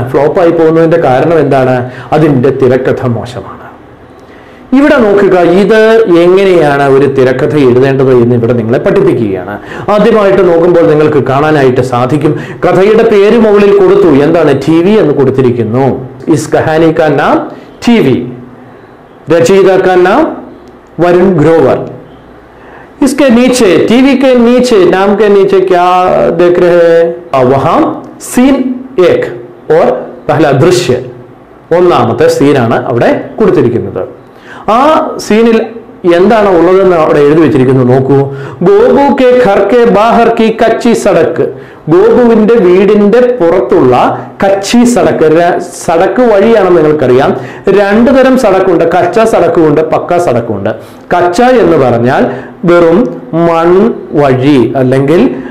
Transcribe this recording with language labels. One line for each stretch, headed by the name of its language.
Malayalam: ഫ്ലോപ്പായി പോകുന്നതിൻ്റെ കാരണം എന്താണ്? അതിൻ്റെ തിരക്കഥ മോശമാണ്. ഇവിടെ നോക്കുക, ഇത് എങ്ങനെയാണ് ഒരു തിരക്കഥ എഴുതേണ്ടത് എന്ന് ഇവിടെ നിങ്ങളെ പഠിപ്പിക്കുകയാണ്. ആദ്യമായിട്ട് നോക്കുമ്പോൾ നിങ്ങൾക്ക് കാണാനായിട്ട് സാധിക്കും, കഥയുടെ പേര് മുകളിൽ കൊടുത്തു. എന്താണ്? ടി.വി. എന്ന് കൊടുത്തിരിക്കുന്നു.
Hindi: ഇസ് കഹാനി കാ നാം ടി.വി. रचयिता का नाम वरुण ग्रोवर. इसके नीचे, टीवी के नीचे, नाम के नीचे क्या देख रहे हैं? वहां सीन 1 और पहला दृश्य,
Malayalam: ഒന്നാമത്തെ സീനാണ് അവിടെ കൊടുത്തിരിക്കുന്നത്. ആ സീനിൽ എന്താണ് ഉള്ളതെന്ന് അവിടെ എഴുതി വെച്ചിരിക്കുന്നു. നോക്കൂ.
Hindi: ഗോപു കെ ഘർ കെ ബാഹർ കി കച്ചി സടക്ക്.
Malayalam: ഗോപുവിന്റെ വീടിന്റെ പുറത്തുള്ള കച്ചി സടക്ക്, സടക്ക് വഴിയാണെന്ന് നിങ്ങൾക്കറിയാം. 2 തരം സടക്കുണ്ട്. കച്ച സടക്കുണ്ട്, പക്ക സടക്കുണ്ട്. കച്ച എന്ന് പറഞ്ഞാൽ വെറും മൺ വഴി അല്ലെങ്കിൽ